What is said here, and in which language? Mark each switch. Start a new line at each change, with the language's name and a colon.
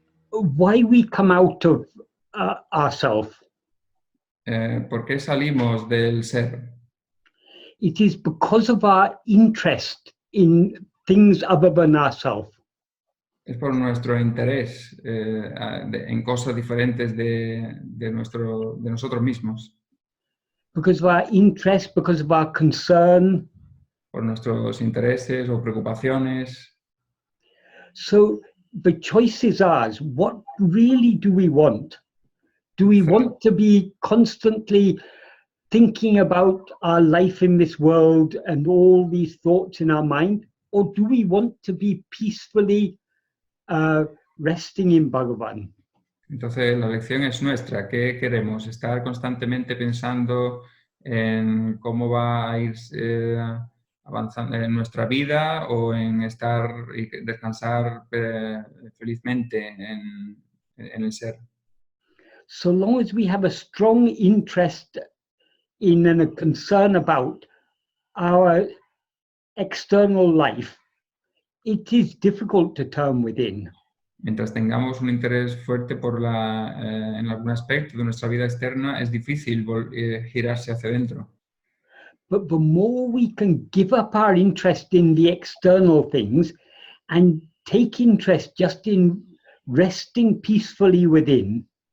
English: Why we come out of ourself?
Spanish: ¿Por qué salimos del ser?
English: It is because of our interest in things other than ourselves.
Spanish: Es por nuestro interés en cosas diferentes de nosotros mismos.
English: Because of our interest, because of our concern.
Spanish: Por nuestros intereses o preocupaciones.
English: So the choice is ours. What really do we want? Do we want to be constantly thinking about our life in this world and all these thoughts in our mind? Or do we want to be peacefully resting in Bhagavan?
Spanish: Entonces la elección es nuestra. ¿Qué queremos? ¿Estar constantemente pensando en cómo va a ir avanzando en nuestra vida, o en estar y descansar felizmente en el ser?
English: So long as we have a strong interest in and a concern about our external life, it is difficult to turn within.
Spanish: Mientras tengamos un interés fuerte en algún aspecto de nuestra vida externa, es difícil girarse hacia adentro.
English: But the more we can give up our interest in the external things and take interest just in resting peacefully within,